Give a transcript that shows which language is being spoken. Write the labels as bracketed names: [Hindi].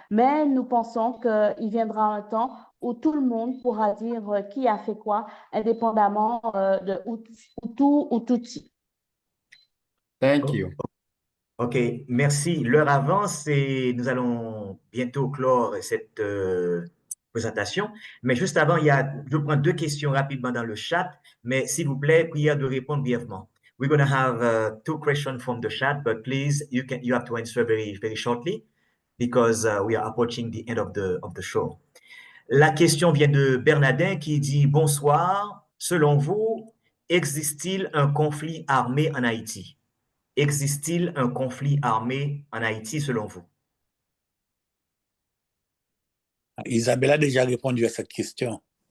[French] Mais nous pensons qu'il viendra un temps où tout le monde pourra dire qui a fait quoi, indépendamment de Hutu ou Tutsi. [English] Thank you. [French] OK, merci. L'heure avance et nous allons bientôt clore cette présentation. Mais juste avant, je prends 2 questions rapidement dans le chat, mais s'il vous plaît, prière de répondre brièvement. [English] We're going to have 2 questions from the chat, but please, you have to answer very, very shortly because we are approaching the end of the show. [French] La question vient de Bernardin qui dit « Bonsoir, selon vous, existe-t-il un conflit armé en Haïti? Existe-t-il un conflit armé en Haïti selon vous? » Isabelle a déjà répondu à cette question.